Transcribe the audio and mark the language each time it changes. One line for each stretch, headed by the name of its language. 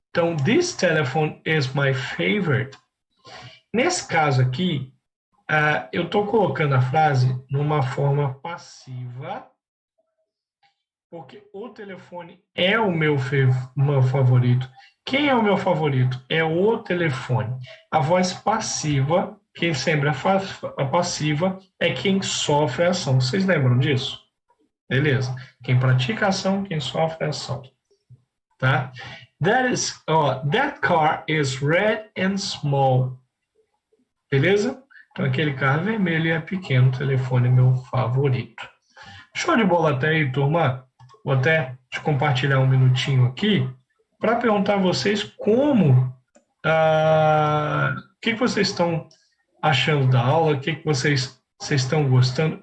Portuguese: Então,
English: this telephone is my favorite.
Portuguese: Nesse caso aqui, eu estou colocando a frase numa forma passiva, porque o telefone é o meu favorito. Quem é o meu favorito? É o telefone. A voz passiva, quem sempre é passiva, é quem sofre a ação. Vocês lembram disso? Beleza. Quem pratica a ação, quem sofre a ação. Tá?
English: That car is red and small.
Portuguese: Beleza? Então, aquele carro vermelho e é pequeno, o telefone é meu favorito. Show de bola até aí, turma. Vou até te compartilhar um minutinho aqui para perguntar a vocês como, o que vocês estão achando da aula, o que vocês estão gostando.